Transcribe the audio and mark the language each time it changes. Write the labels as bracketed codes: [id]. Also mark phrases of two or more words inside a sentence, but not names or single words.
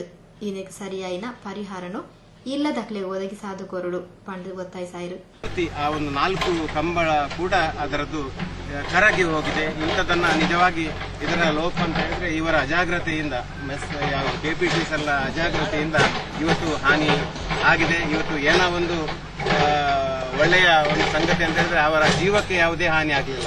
[tcy] ಇದಕ್ಕೆ ಸರಿಯಾಯಿನ ಪರಿಹಾರನು ಇಲ್ಲದಕ್ಲೆ ಒದಗಿಸಾದು ಕೊರಡು ಪಂಡು ಒತ್ತಾಯಿಸಾಯಿರು. [kn] ಆ ಒಂದು 4 ಕಂಬಳ ಕೂಡ ಅದರದ್ದು ಕರಗಿ ಹೋಗಿದೆ. ಇಂಥದನ್ನ ನಿಜವಾಗಿ ಇದರ ಲೋಪ ಅಂತ ಹೇಳಿದ್ರೆ ಇವರ ಅಜಾಗ್ರತೆಯಿಂದ ಕೆಪಿಟಿಸ್ ಎಲ್ಲ ಅಜಾಗ್ರತೆಯಿಂದ ಇವತ್ತು ಹಾನಿ ಆಗಿದೆ. ಇವತ್ತು ಏನೋ ಒಂದು ಒಳ್ಳೆಯ ಒಂದು ಸಂಗತಿ ಅಂತ ಹೇಳಿದ್ರೆ ಅವರ ಜೀವಕ್ಕೆ ಯಾವುದೇ ಹಾನಿ ಆಗಲಿಲ್ಲ.